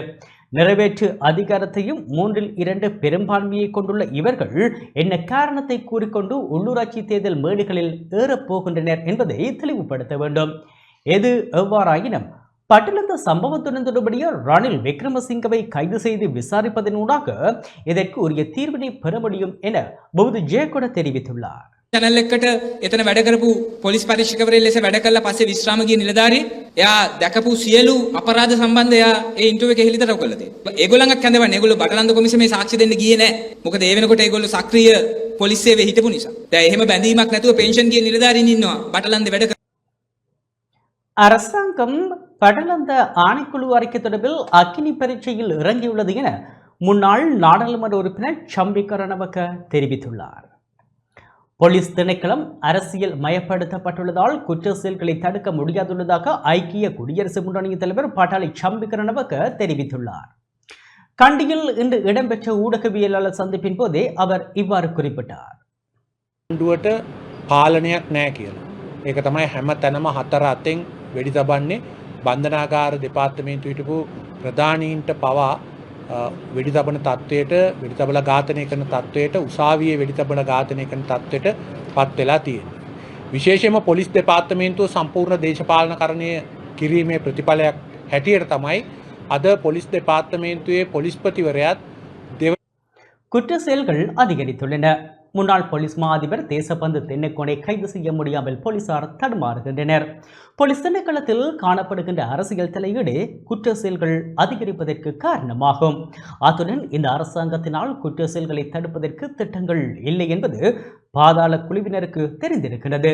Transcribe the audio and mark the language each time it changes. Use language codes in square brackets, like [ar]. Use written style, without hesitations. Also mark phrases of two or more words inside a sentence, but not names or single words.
[ta] நிறைவேற்று அதிகாரத்தையும் 3/2 பெரும்பான்மையை கொண்டுள்ள இவர்கள் என்ன காரணத்தை கூறிக்கொண்டு உள்ளூராட்சி தேர்தல் மேடைகளில் ஏறப்போகின்றனர் என்பதை தெளிவுபடுத்த வேண்டும். எது எவ்வாறாயினும் பட்டிலந்த சம்பவத்துடன் தொடர்புடைய ரணில் விக்ரமசிங்கவை கைது செய்து விசாரிப்பதனூடாக இதற்கு உரிய தீர்வினை பெற முடியும் என பௌத்த ஜெயகொட தெரிவித்துள்ளார். [si] channel එකකට එතන වැඩ කරපු පොලිස් පරීක්ෂකවරයෙක් ලෙස වැඩ කළා පස්සේ විශ්‍රාම ගිය නිලධාරී එයා දැකපු සියලු අපරාධ සම්බන්ධ එයා ඒ ඉන්ටර්වියු එකේ හෙළිදරව් කළා තියෙනවා. ඒගොල්ලන්වත් කැඳවන්නේ ඒගොල්ලෝ බටලන්ද කොමිසමේ සාක්ෂි දෙන්න ගියේ නැහැ. මොකද ඒ වෙනකොට ඒගොල්ලෝ සක්‍රීය පොලිස් සේවයේ හිටපු නිසා. දැන් එහෙම බැඳීමක් නැතුව පෙන්ෂන් ගිය නිලධාරීන් ඉන්නවා බටලන්ද වැඩ [ta] அரசாங்கம் படலந்த ஆணைக்குழு அறிக்கை தொடர்பில் அக்கினி பரீட்சையில் இறங்கியுள்ளது என முன்னாள் நாடாளுமன்ற உறுப்பினர் சம்பிக்க ரணவக்க தெரிவித்துள்ளார். போலீஸ் திணைக்களம் அரசியல் மயப்படுத்தப்பட்டுள்ளதால் குற்ற செயல்களை தடுக்க முடியாதுள்ளதாக ஐக்கிய குடியரசு முன்னணியின் தலைவர் பாட்டாளி சம்பிக்க ரணவக்க தெரிவித்துள்ளார். கண்டியில் இன்று இடம்பெற்ற ஊடகவியலாளர் சந்திப்பின் போதே அவர் இவ்வாறு குறிப்பிட்டார். [si] පාලනයක් නෑ කියලා. ඒක තමයි හැම තැනම හතර අතෙන් වෙඩි තබන්නේ. බන්ධනාගාර දෙපාර්තමේන්තුව හිටපු ප්‍රධානීන්ට පවා වෙඩි තබන තත්වයට, වෙඩි තබලා ඝාතනය කරන තත්වයට, උසාවියේ වෙඩි තබලා ඝාතනය කරන තත්වයට පත් වෙලා තියෙනවා. විශේෂයෙන්ම පොලිස් දෙපාර්තමේන්තුව සම්පූර්ණ දේශපාලනකරණය කිරීමේ ප්‍රතිඵලයක් හැටියට තමයි අද පොලිස් දෙපාර්තමේන්තුවේ පොලිස්පතිවරයාත් [ta] குற்ற செயல்கள் அதிகரித்துள்ளன. முன்னாள் போலீஸ் மா அதிபர் தேசபந்து தென்னக்கோனை கைது செய்ய முடியாமல் போலீசார் தடுமாறுகின்றனர். போலீஸ் திணைக்களத்தில் காணப்படுகின்ற அரசியல் தலையீடு குற்ற செயல்கள் அதிகரிப்பதற்கு காரணமாகும். அத்துடன் இந்த அரசாங்கத்தினால் குற்ற செயல்களை தடுப்பதற்கு திட்டங்கள் இல்லை என்பது பாதாள குழுவினருக்கு தெரிந்திருக்கிறது.